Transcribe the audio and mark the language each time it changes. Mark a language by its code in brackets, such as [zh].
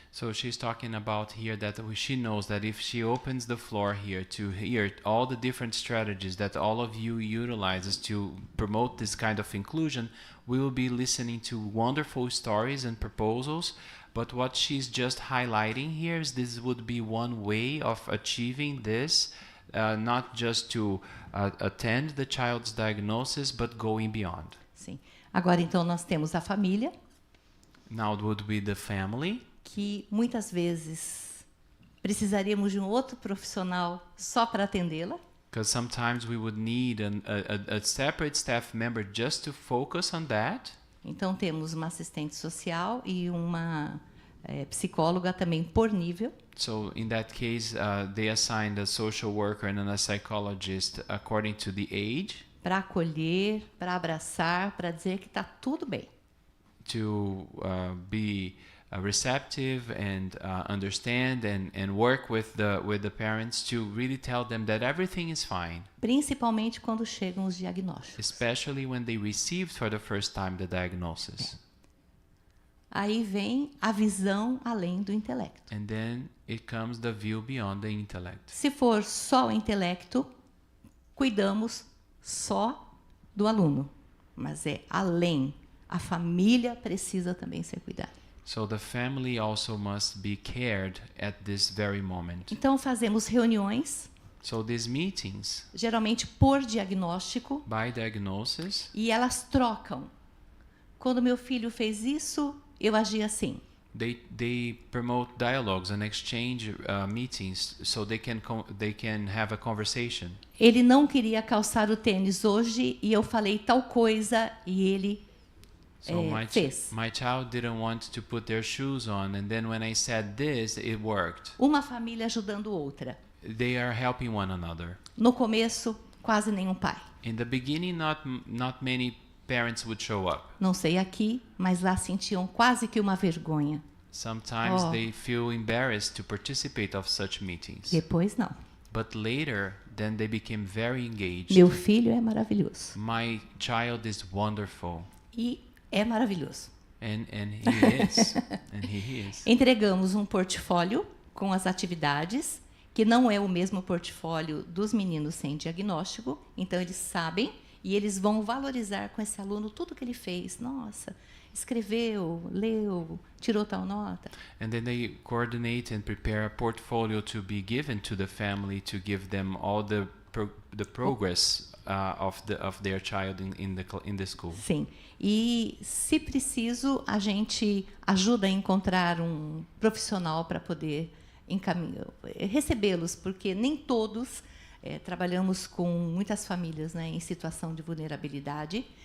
[en] So she's talking about here that she knows that if she opens the floor here to hear all the different strategies that all of you utilizes to promote this kind of inclusion, we will be listening to wonderful stories and proposals. But what she's just highlighting here is this would be one way of achieving this, not just to attend the child's diagnosis, but going beyond. [pt] Sim. Agora, então, nós temos a família. [en] Now it would be the family. [pt] Que muitas vezes precisaríamos de um outro profissional só para atendê-la. [en] Because sometimes we would need a separate staff member just to focus on that. [pt] Então, temos uma assistente social e uma psicóloga também por nível. [en] So, in that case, they assigned a social worker and a psychologist according to the age. [pt] Para acolher, para abraçar, para dizer que está tudo bem. [en] To be receptive and understand and work with the parents to really tell them that everything is fine. [pt] Principalmente quando chegam os diagnósticos. [en] Especially when they received for the first time the diagnosis. [pt] Aí vem a visão além do intelecto. [en] And then it comes the view beyond the intellect. [pt] Se for só o intelecto, cuidamos só do aluno, mas é além. A família precisa também ser cuidada. [en] So the family also must be cared at this very moment. [pt] Então fazemos reuniões. [en] So these meetings, [pt] geralmente por diagnóstico, [en] by diagnosis, [pt] e elas trocam. Quando meu filho fez isso, eu agi assim. [en] They promote dialogues and exchange meetings so they can have a conversation. [pt] Ele não queria calçar o tênis hoje e eu falei tal coisa e ele fez. [en] My child didn't want to put their shoes on, and then when I said this, it worked. [pt] Uma família ajudando outra. [en] They are helping one another. [pt] No começo, quase nenhum pai. [en] In the beginning, not many parents would show up. [pt] Não sei aqui, mas lá sentiam quase que uma vergonha. [en] Sometimes they feel embarrassed to participate of such meetings. [pt] Depois não. [en] But later, then they became very engaged. [pt] Meu filho é maravilhoso. [en] My child is wonderful. [pt] E é maravilhoso. [en] And he is. And he is. [pt] Entregamos um portfólio com as atividades, que não é o mesmo portfólio dos meninos sem diagnóstico, então eles sabem e eles vão valorizar com esse aluno tudo que ele fez. Nossa, escreveu, leu, tirou tal nota. [en] And then they coordinate and prepare a portfolio to be given to the family to give them all the progress of their child in the school. [pt] Sim. E, se preciso, a gente ajuda a encontrar um profissional para poder recebê-los, porque nem todos trabalhamos com muitas famílias, né, em situação de vulnerabilidade.